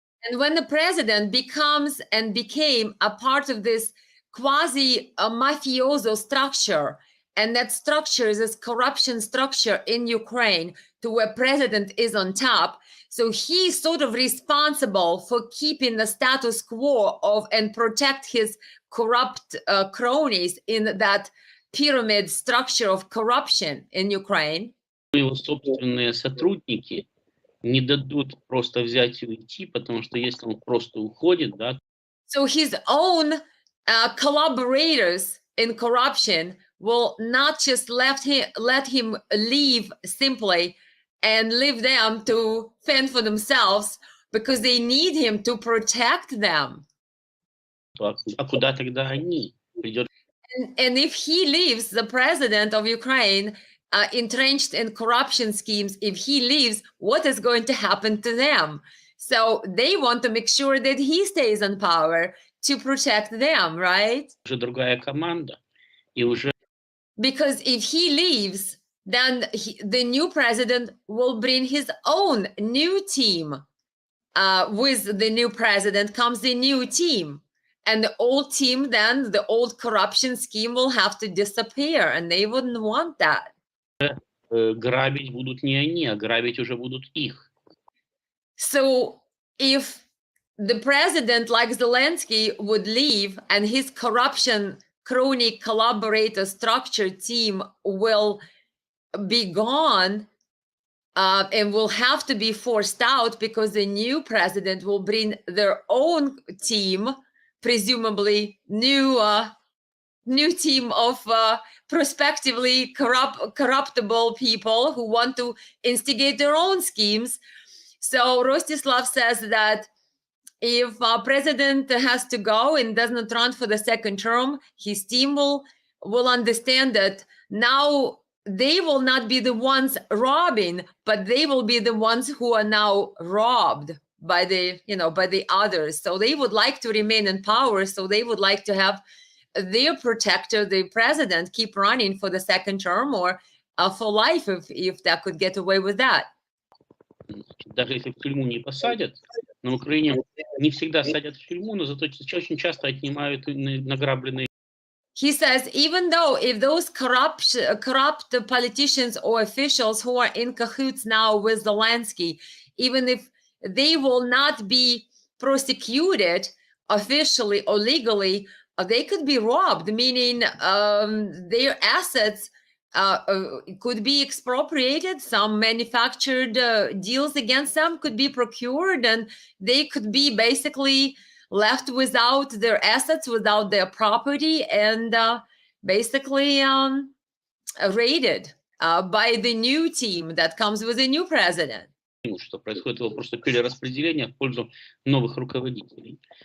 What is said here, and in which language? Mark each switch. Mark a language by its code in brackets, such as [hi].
[en] And when the president becomes and became a part of this quasi-mafioso structure, and that structure is this corruption structure in Ukraine to where president is on top. So he's sort of responsible for keeping the status quo of and protect his corrupt cronies in that pyramid structure of corruption in Ukraine. [ru] Его собственные сотрудники не дадут просто взять и уйти, потому что если он просто уходит, да. [en] So his own collaborators in corruption will not just let him leave simply and leave them to fend for themselves because they need him to protect them. [ru] А куда тогда они? [en] And if he leaves, the president of Ukraine, entrenched in corruption schemes, if he leaves, what is going to happen to them? So they want to make sure that he stays in power to protect them, right? [ru] Уже другая команда, и уже... [en] Because if he leaves, then the new president will bring his own new team. With the new president comes the new team. And the old team, then the old corruption scheme will have to disappear. And they wouldn't want that. [ru] Грабить будут не они, а грабить уже будут их. [en] So if the president like Zelensky would leave and his corruption crony collaborator structure team will be gone and will have to be forced out because the new president will bring their own team, presumably new team of prospectively corruptible people who want to instigate their own schemes. So Rostislav says that if a president has to go and does not run for the second term, his team will understand that now they will not be the ones robbing, but they will be the ones who are now robbed by the others. So they would like to remain in power. So they would like to have their protector, the president, keep running for the second term or for life if that could get away with that. [ru] Даже если в тюрьму не посадят, на Украине не всегда садят в тюрьму, но зато очень часто отнимают награбленные. [en] He says, even though if those corrupt politicians or officials who are in cahoots now with Zelensky, even if they will not be prosecuted officially or legally, they could be robbed, meaning their assets could be expropriated. Some manufactured deals against them could be procured, and they could be basically left without their assets, without their property, and basically raided by the new team that comes with a new president. [ru] Что происходит его просто перераспределение в пользу новых руководителей.